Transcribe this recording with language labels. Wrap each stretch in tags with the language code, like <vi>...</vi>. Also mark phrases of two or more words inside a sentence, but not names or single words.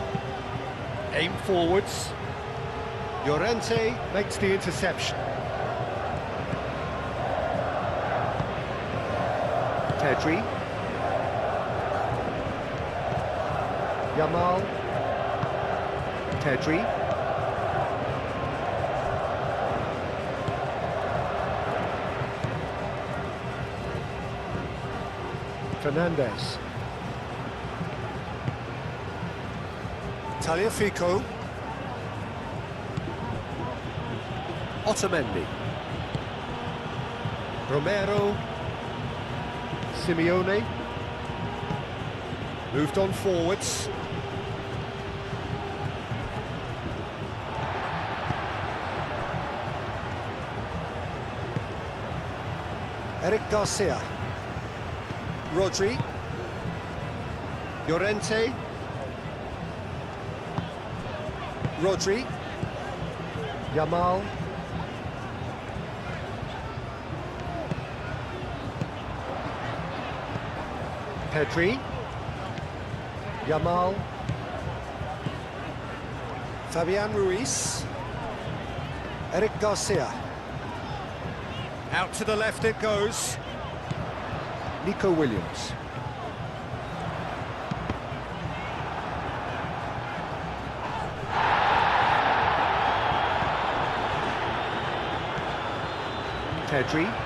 <en>Aim forwards. Llorente makes the interception. Pedri. Yamal. Pedri. Fernandez. Tagliafico. Otamendi. Romero. Simeone. Moved on forwards. Eric Garcia. Rodri. Llorente. Rodri. Yamal. Pedri. Yamal. Fabian Ruiz. Eric Garcia. Out to the left it goes. Nico Williams. Pedri.</en>